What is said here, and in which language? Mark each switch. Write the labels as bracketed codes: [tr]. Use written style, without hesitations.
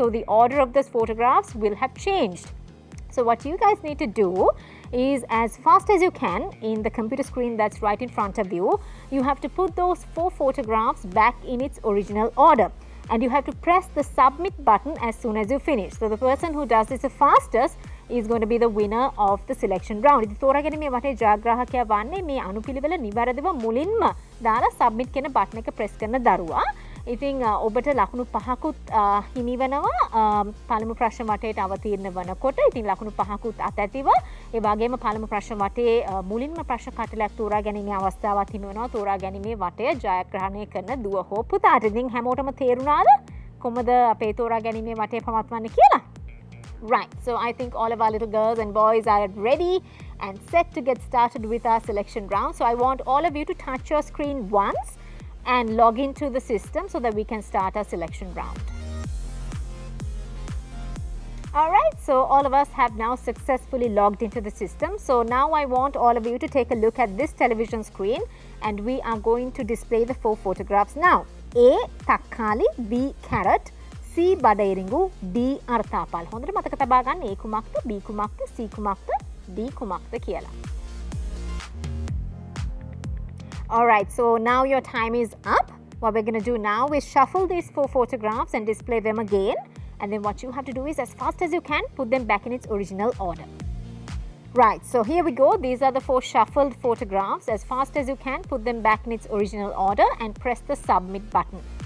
[en] So the order of those photographs will have changed. So what you guys need to do is, as fast as you can in the computer screen that's right in front of you, you have to put those 4 photographs back in its original order. And you have to press the submit button as soon as you finish. So the person who does this the fastest is going to be the winner of the selection round. [si] ඉතින් තෝරාගැනීමේ වටේ ජයග්‍රාහකයා වන්නේ මේ අනුපිළිවෙල නිවැරදිව මුලින්ම දාලා submit කියන button එක press කරන දරුවා. ඉතින් ඔබට ලකුණු 5කුත් හිමි වෙනවා පළමු ප්‍රශ්න වටේට අවතීර්ණ වනකොට. ඉතින් ලකුණු 5කුත් අතැතිව ඒ වගේම පළමු ප්‍රශ්න වටේ මුලින්ම ප්‍රශ්න කටලයක් තෝරා ගැනීමේ අවස්ථාවක් හිමි වෙනවා තෝරා ගැනීමේ වටය ජයග්‍රහණය කරන දුව හෝ පුතාට. ඉතින් හැමෝටම තේරුණාද කොහොමද අපේ තෝරා ගැනීමේ වටේ පවත්වන්නේ කියලා? [en] Right, so I think all of our little girls and boys are ready and set to get started with our selection round. So I want all of you to touch your screen once and log into the system so that we can start our selection round. Alright, so all of us have now successfully logged into the system. So now I want all of you to take a look at this television screen, and we are going to display the 4 photographs now. A. Takkali, B. Carrot, C. Badairingu, D. Arthapal. [si] හොඳට මතක තබා ගන්න A කුමක්ද, B කුමක්ද, C කුමක්ද, D කුමක්ද කියලා. [en] Alright, so now your time is up. What we're going to do now is shuffle these 4 photographs and display them again. And then what you have to do is, as fast as you can, put them back in its original order. Right, so here we go. These are the 4 shuffled photographs. As fast as you can, put them back in its original order and press the submit button.